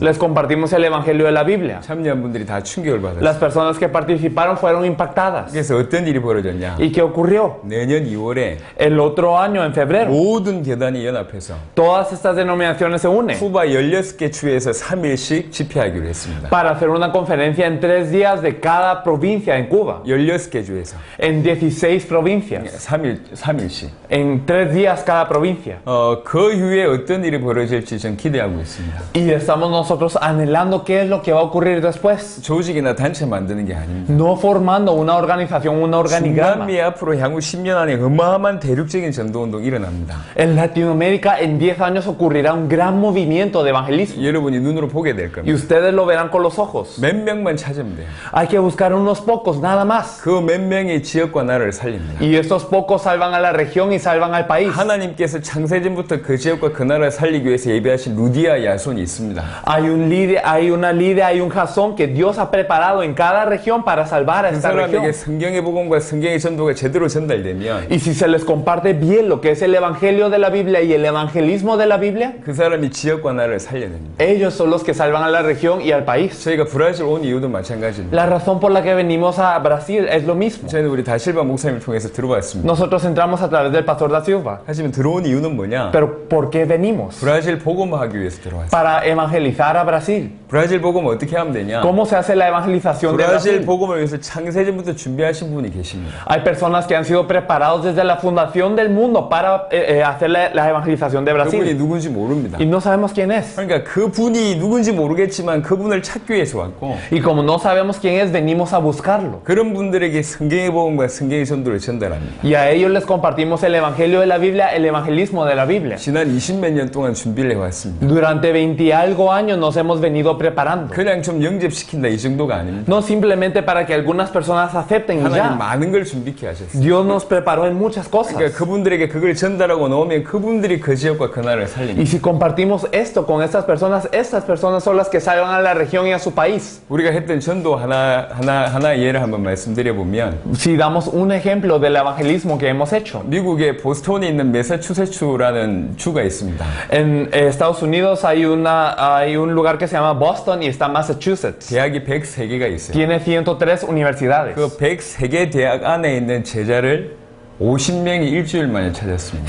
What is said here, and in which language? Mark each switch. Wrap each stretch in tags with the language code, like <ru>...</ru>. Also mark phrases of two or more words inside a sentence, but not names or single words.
<es>Les compartimos el evangelio de la Biblia.</es> <ko>참여한 분들이 다 충격을</ko> <es>Las</es> <ko>받았어요.</ko> <es>personas que participaron fueron impactadas.</es> <ko>그래서 어떤 일이 벌어졌냐?</ko> <es>¿Y qué ocurrió?</es> <ko>내년 2월에</ko> <es>El otro año, en febrero,</es> <ko>모든 교단이 연합해서 연합해서</ko> <es>Todas estas denominaciones se unen</es> <ko>쿠바 16개 주에서 3일씩 집회하기로 했습니다.</ko> <es>para hacer una conferencia en 3 días de cada provincia en Cuba.</es> <ko>16개 주에서</ko> <es>En 16 provincias.</es> <ko>3일씩.</ko> <es>En 3 días cada provincia.</es> <ko>그 이후에 어떤 일이 벌어질지 전 기대하고 있습니다.</ko> <es>Y estamos nosotros anhelando qué es lo que va a ocurrir después.</es> <ko>조직이나 단체 만드는 게 아닙니다.</ko> <es>No formando una organización, un organigrama.</es> <ko>중남미 앞으로 향후 10년 안에 어마어마한 대륙적인 전도운동이 일어납니다.</ko> <es>En Latinoamérica en 10 años ocurrirá un gran movimiento de evangelismo.</es> <ko>여러분이 눈으로 보게 될</ko> <es>Y</es> <ko>겁니다.</ko> <es>ustedes lo verán con los ojos.</es> <ko>몇 명만 찾으면 돼요.</ko> <es>Hay que buscar unos pocos, nada más.</es> <ko>그 몇 명의 지역과 나라를 살립니다.</ko> <es>Y estos pocos salvan a la región y salvan al país.</es> <ko>하나님께서 창세전부터 그 지역과 그 나라를 살리기 위해서 예배하신 루디아 야손이 있습니다.</ko> <es>Hay un líder, hay una líder, hay un Jasón que Dios ha preparado en cada región para salvar a</es> <ko>그</ko> <es>esta</es> <ko>사람에게</ko> <es>región.</es> <ko>성경의 복음과 성경의 전도가 제대로 전달되면</ko> <es>Y si se les comparte bien lo que es el evangelio de la Biblia y el evangelismo de la Biblia,</es> <ko>그 사람이 지역과 나라를 살려냅니다.</ko> <es>ellos son los que salvan a la región y al país.</es> <ko>저희가 브라질 온 이유도 마찬가지입니다.</ko> <es>La razón por la que venimos a Brasil es lo mismo.</es> <ko>저희는 우리 다실바 목사님을 통해서 들어봤습니다.</ko> <es>Nosotros entramos a través del pastor da Silva.</es> <ko>하지만 들어온 이유는 뭐냐?</ko> <es>Pero ¿por qué venimos?</es> <ko>브라질 복음화하기 위해서 들어왔어요.</ko> <es>Para evangelizar a Brasil.</es> <ko>브라질 복음 어떻게 하면 되냐?</ko> <es>¿Cómo se hace la evangelización de</es> <ko>브라질</ko> <es>Brasil?</es> <ko>복음을 위해서 창세전부터 준비하신 분이 계십니다.</ko> <es>Hay personas que han sido preparados desde la fundación del mundo para hacer la evangelización de</es> <ko>그분이</ko> <es>Brasil.</es> <ko>누군지 모릅니다.</ko> <es>Y no sabemos quién es.</es> <ko>그러니까 그분이 누군지 모르겠지만 그분을 찾기 위해서 왔고</ko> <es>Y como no sabemos quién es, venimos a buscarlo.</es> <ko>그런 분들에게 성경의 복음과 성경의 전도를 전달합니다.</ko> <es>Y a ellos les compartimos el evangelio de la Biblia, el evangelismo de la Biblia.</es> <ko>지난 20몇 년 동안 준비를 해왔습니다.</ko> <es>Durante 20 y algo años nos hemos venido preparando.</es> <ko>그냥 좀 영접시킨다 이 정도가 아닙니다.</ko> <es>No simplemente para que algunas personas acepten y</es> <ko>하나님</ko> <es>ya.</es> <ko>많은 걸 준비케 하셨어요.</ko> <es>Dios nos preparó en muchas cosas.</es> <ko>그러니까 그분들에게 그걸 전달하고 나오면 그분들이 그 지역과 그 나라를 살립니다.</ko> <es>Y si compartimos esto con estas personas son las que salvan a la región y a su país.</es> <ko>우리가 했던 전도 하나 예를 한번 말씀드려 보면</ko> <es>Si damos un ejemplo del evangelismo que hemos hecho.</es> <ko>미국의 보스턴에 있는 매사추세츠라는 주가 있습니다.</ko> <es>En Estados Unidos hay un lugar que se llama Boston y está Massachusetts.</es> <ko>대학이 103개가 있어요.</ko> <es>Tiene 103 universidades.</es> <ko>그 103개 대학 안에 있는 제자를 50명이 일주일 만에 찾았습니다.</ko>